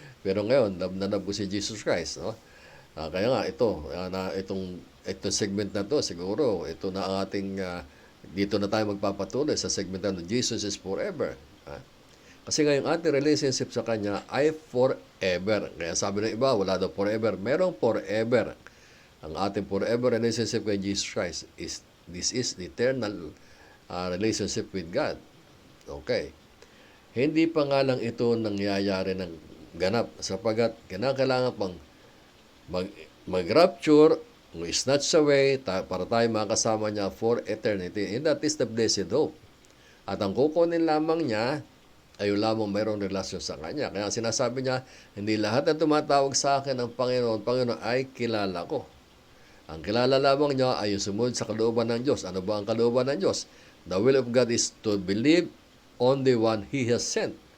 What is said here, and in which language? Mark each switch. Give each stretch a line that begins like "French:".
Filipino: Pero ngayon, love ko si Jesus Christ, no? Kaya nga, itong segment na to, siguro, ito na ang ating, dito na tayo magpapatuloy sa segment na Jesus is forever. Kasi nga yung ating relationship sa Kanya ay forever. Kaya sabi ng iba, wala daw forever. Merong forever. Ang ating forever relationship kay Jesus Christ
English: this is the eternal relationship with God.
Filipino: Okay. Hindi pa nga lang ito nangyayari ng ganap sapagat kinakailangan pang mag-rapture, snatch away, para tayo makasama niya for eternity.
English: And that is the blessed hope.
Filipino: At ang kukunin lamang niya ay lamang mayroong relasyon sa Kanya. Kaya sinasabi niya, hindi lahat na tumatawag sa akin ng Panginoon ay kilala ko. Ang kilala lamang niya ay yung sumunod sa kalooban ng Diyos. Ano ba ang kalooban ng Diyos?
English: The will of God is to believe on the one He has sent.